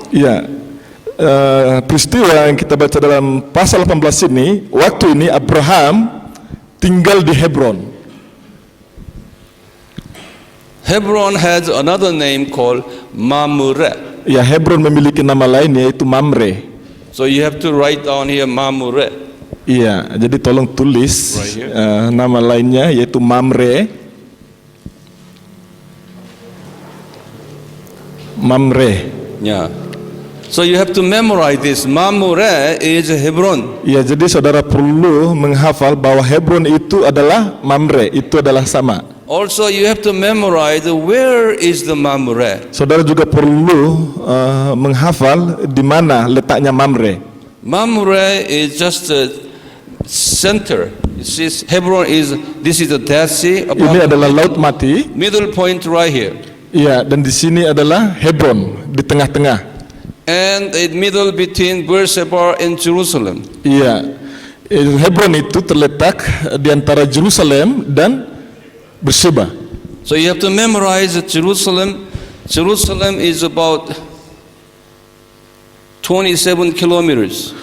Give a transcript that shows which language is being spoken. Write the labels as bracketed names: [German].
[Indonesian] Ya, peristiwa yang kita baca dalam pasal 18 ini, waktu ini Abraham tinggal di Hebron. [English] Hebron has another name called Mamre. [Indonesian] Ya, Hebron memiliki nama lain yaitu Mamre. [English] So you have to write down here Mamre. [Indonesian] Iya, jadi tolong tulis [English] Right here. [Indonesian] nama lainnya yaitu Mamre. Mamre. [English] Yeah. So you have to memorize this. Mamre is Hebron. [Indonesian] Ya, jadi saudara perlu menghafal bahwa Hebron itu adalah Mamre, itu adalah sama. [English] Also, you have to memorize where is the Mamre. [Indonesian] Saudara juga perlu menghafal di mana letaknya Mamre. [English] Mamre is just the center. Hebron is, this is the Dead Sea. [Indonesian] Ini adalah Laut Mati. [English] Middle point right here. [Indonesian] Ya, dan di sini adalah Hebron di tengah-tengah. [English] And the middle between Beersheba and Jerusalem. [Indonesian] Iya, Hebron itu terletak di antara Jerusalem dan Beersheba. [English] So you have to memorize Jerusalem. Jerusalem is about 27 kilometers.